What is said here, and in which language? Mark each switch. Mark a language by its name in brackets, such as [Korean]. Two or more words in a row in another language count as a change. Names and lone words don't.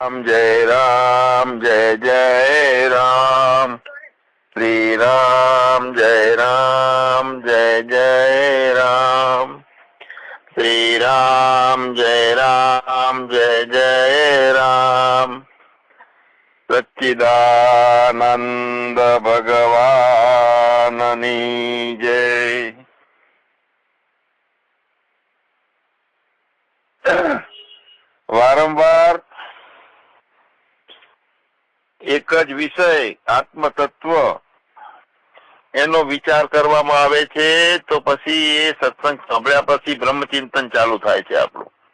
[Hindi] राम जय जय राम, श्री राम जय जय राम, श्री राम जय जय राम। [Gujarati] સચ્ચિદાનંદ ભગવાનની જય। વારંવાર એક જ વિષય આત્મતત્વ એનો વિચાર કરવામાં આવે છે, તો પછી એ સત્સંગ સાંભળ્યા પછી બ્રહ્મચિંતન ચાલુ થાય છે આપણું.